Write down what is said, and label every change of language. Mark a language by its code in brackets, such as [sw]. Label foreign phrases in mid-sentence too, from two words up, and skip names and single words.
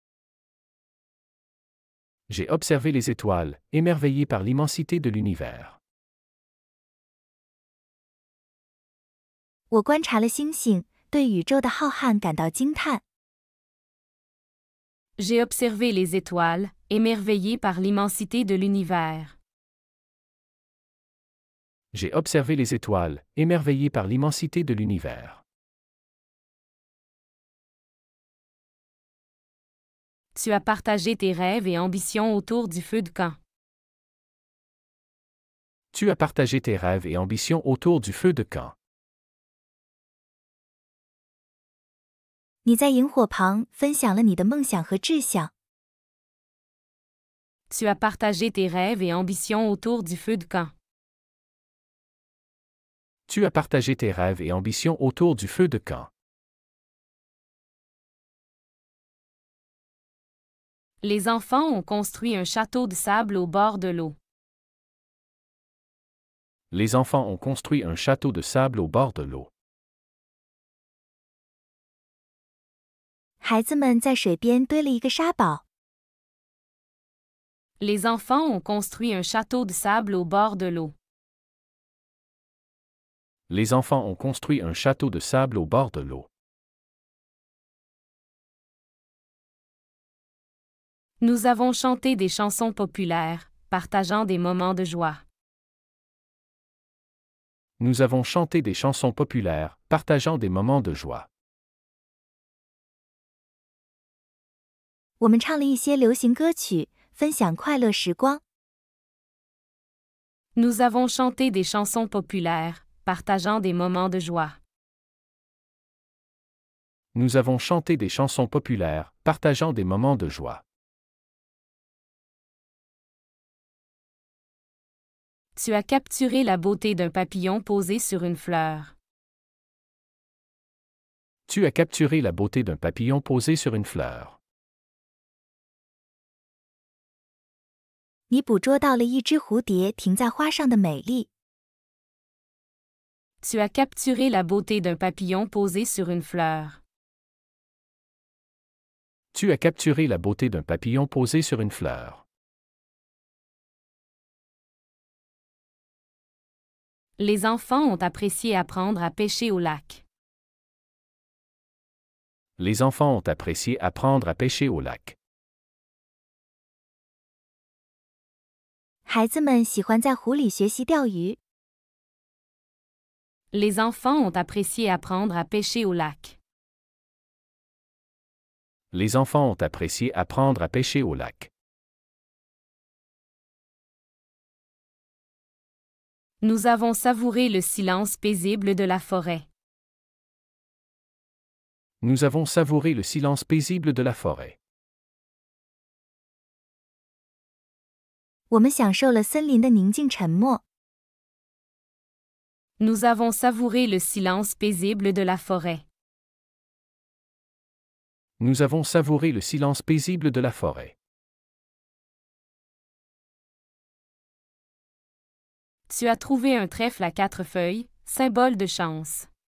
[fr] J'ai observé les étoiles, émerveillé par l'immensité de l'univers. [zh] 我观察了星星，对宇宙的浩瀚感到惊叹。 [fr] J'ai observé les étoiles, émerveillé par l'immensité de l'univers. J'ai observé les étoiles, émerveillé par l'immensité de l'univers. Tu as partagé tes rêves et ambitions autour du feu de camp. Tu as partagé tes rêves et ambitions autour du feu de camp. [zh] 你在萤火旁分享了你的梦想和志向。 [fr] Tu as partagé tes rêves et ambitions autour du feu de camp. Tu as partagé tes rêves et ambitions autour du feu de camp. Les enfants ont construit un château de sable au bord de l'eau. Les enfants ont construit un château de sable au bord de l'eau. [zh] 孩子们在水边堆了一个沙堡。 [fr] Les enfants ont construit un château de sable au bord de l'eau. Les enfants ont construit un château de sable au bord de l'eau. Nous avons chanté des chansons populaires, partageant des moments de joie. Nous avons chanté des chansons populaires, partageant des moments de joie. [zh] 我们唱了一些流行歌曲，分享快乐时光。 [fr] Nous avons chanté des chansons populaires, partageant des moments de joie. Nous avons chanté des chansons populaires, partageant des moments de joie. Tu as capturé la beauté d'un papillon posé sur une fleur. Tu as capturé la beauté d'un papillon posé sur une fleur. [zh] 你捕捉到了一只蝴蝶停在花上的美丽。 [fr] Tu as capturé la beauté d'un papillon posé sur une fleur. Tu as capturé la beauté d'un papillon posé sur une fleur. Les enfants ont apprécié apprendre à pêcher au lac. Les enfants ont apprécié apprendre à pêcher au lac. [zh] 孩子们喜欢在湖里学习钓鱼。 [fr] Les enfants ont apprécié apprendre à pêcher au lac. Les enfants ont apprécié apprendre à pêcher au lac. Nous avons savouré le silence paisible de la forêt. Nous avons savouré le silence paisible de la forêt. [zh] 我们享受了森林的宁静沉默。 [fr] Nous avons savouré le silence paisible de la forêt. Nous avons savouré le silence paisible de la forêt. Tu as trouvé un trèfle à 4 feuilles, symbole de chance.